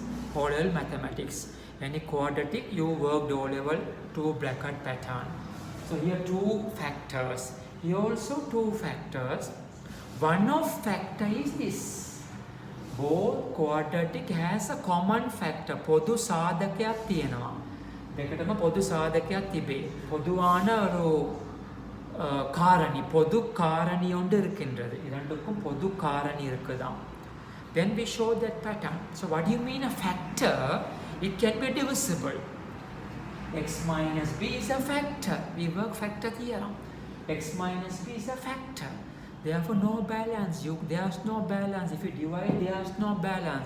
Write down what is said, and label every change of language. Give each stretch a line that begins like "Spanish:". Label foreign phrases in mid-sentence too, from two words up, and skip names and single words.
English: O-level mathematics. Any quadratic you worked O-level 2 bracket pattern. So here 2 factors. Here also 2 factors. One of factor is this. Both quadratic has a common factor.
Sinhala: පොදු සාධකයක් තියෙනවා. දෙකටම පොදු සාධකයක් තිබේ.
Tamil: பொதுவான ஒரு காரணி, பொது காரணி ஒன்று இருக்கின்றது. இரண்டுக்கும் பொது காரணி இருக்குதாம்.
English: Then we show that pattern. So what do you mean a factor? It can be divisible. X minus b is a factor. We work factor theorem. X minus b is a factor. Therefore, no balance. There's no balance. If you divide, there's no balance.